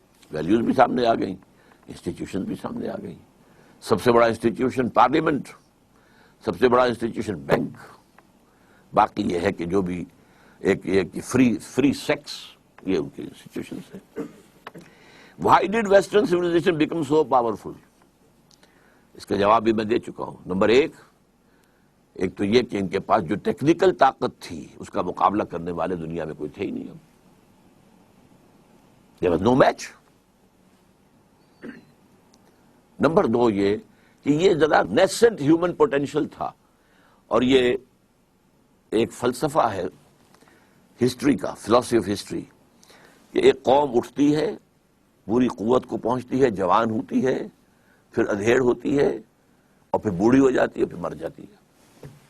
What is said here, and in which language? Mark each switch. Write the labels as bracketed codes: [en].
[ur] Values بھی سامنے آ گئیں، انسٹیٹیوشن بھی سامنے آ گئیں. سب سے بڑا انسٹیٹیوشن پارلیمنٹ، سب سے بڑا انسٹیٹیوشن بینک. باقی یہ ہے کہ جو بھی ایک فری سیکس، یہ ان کی انسٹیٹیوشنز ہیں. [en] Why did Western civilization become so powerful? [ur] اس کا جواب بھی میں دے چکا ہوں. نمبر 1 تو یہ کہ ان کے پاس جو ٹیکنیکل طاقت تھی اس کا مقابلہ کرنے والے دنیا میں کوئی تھے ہی نہیں. [en] There was no match. [ur] Number 2 یہ کہ یہ ذرا [en] nascent human potential [ur] تھا، اور یہ ایک فلسفہ ہے ہسٹری کا، [en] philosophy of history, [ur] کہ ایک قوم اٹھتی ہے، پوری قوت کو پہنچتی ہے، جوان ہوتی ہے، پھر ادھیڑ ہوتی ہے، اور پھر بوڑھی ہو جاتی ہے، پھر مر جاتی ہے.